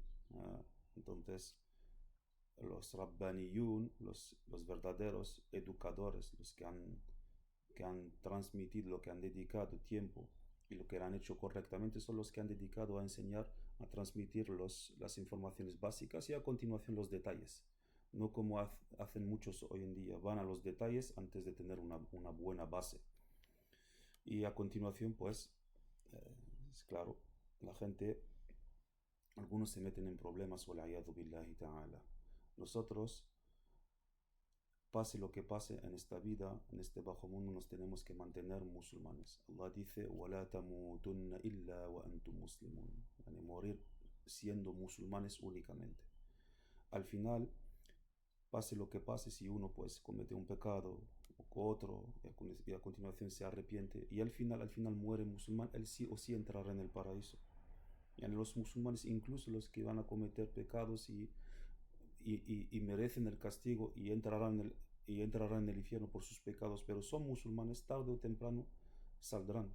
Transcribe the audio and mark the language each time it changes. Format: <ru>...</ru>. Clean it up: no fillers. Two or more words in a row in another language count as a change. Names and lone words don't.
<es>Entonces, los rabbaniyun, los verdaderos educadores, los que han transmitido, lo que han dedicado tiempo y lo que han hecho correctamente, son los que han dedicado a enseñar, a transmitir las informaciones básicas y a continuación los detalles. No como hacen muchos hoy en día, van a los detalles antes de tener una buena base. Y a continuación, pues, es claro, la gente, algunos se meten en problemas,</es> <ar>والعياذ بالله تعالى.</ar> <es>Nosotros, pase lo que pase en esta vida, en este bajo mundo, nos tenemos que mantener musulmanes. Allah dice:</es> <ar>"ولا تموتن إلا وأنتم مسلمون", yani</ar> <es>morir siendo musulmanes únicamente. Al final, pase lo que pase, si uno pues comete un pecado o otro y a continuación se arrepiente y al final muere musulmán, él sí o sí entrará en el paraíso. Y los musulmanes, incluso los que van a cometer pecados y merecen el castigo y entrarán en el infierno por sus pecados, pero son musulmanes, tarde o temprano saldrán.</es>